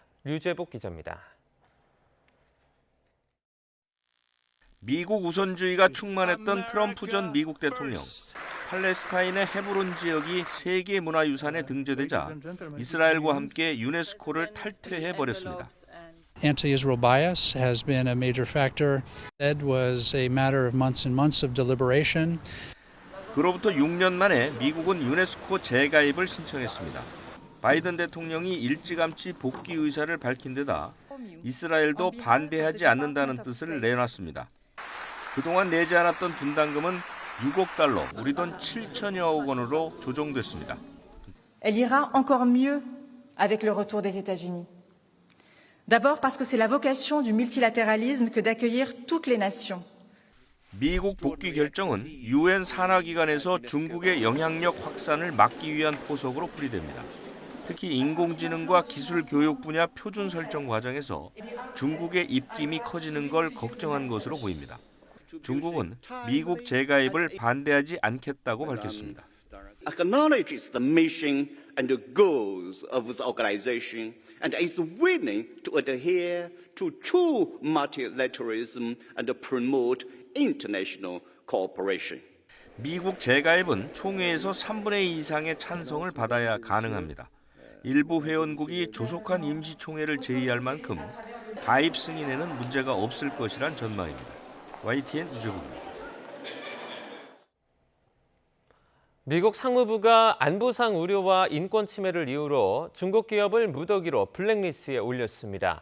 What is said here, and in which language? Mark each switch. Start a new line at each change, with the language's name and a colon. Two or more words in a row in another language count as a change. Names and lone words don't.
Korean: 류재복 기자입니다. 미국 우선주의가 충만했던 트럼프 전 미국 대통령. 팔레스타인의 헤브론 지역이 세계문화유산에 등재되자 이스라엘과 함께 유네스코를 탈퇴해버렸습니다.
English: Anti-Israel bias has been a major factor. It was a matter of months and months of deliberation.
Korean: 그로부터 6년 만에 미국은 유네스코 재가입을 신청했습니다. 바이든 대통령이 일찌감치 복귀 의사를 밝힌 데다 이스라엘도 반대하지 않는다는 뜻을 내놨습니다. 그동안 내지 않았던 분담금은 6억 달러, 우리 돈 7천여억 원으로 조정됐습니다.
French: Elle ira encore mieux avec le retour des États-Unis. D'abord parce que c'est la vocation du multilatéralisme que d'accueillir toutes les nations.
Korean: 미국 복귀 결정은 유엔 산하기관에서 중국의 영향력 확산을 막기 위한 포석으로 풀이됩니다. 특히 인공지능과 기술 교육 분야 표준 설정 과정에서 중국의 입김이 커지는 걸 걱정한 것으로 보입니다. 중국은 미국 재가입을 반대하지 않겠다고 밝혔습니다.
English: Acknowledges the mission and the goals of the organization and is willing to adhere to true multilateralism and promote international cooperation.
Korean: 미국 재가입은 총회에서 3분의 2 이상의 찬성을 받아야 가능합니다. 일부 회원국이 조속한 임시총회를 제의할 만큼 가입 승인에는 문제가 없을 것이란 전망입니다. YTN 유재국입니다. 미국 상무부가 안보상 우려와 인권 침해를 이유로 중국 기업을 무더기로 블랙리스트에 올렸습니다.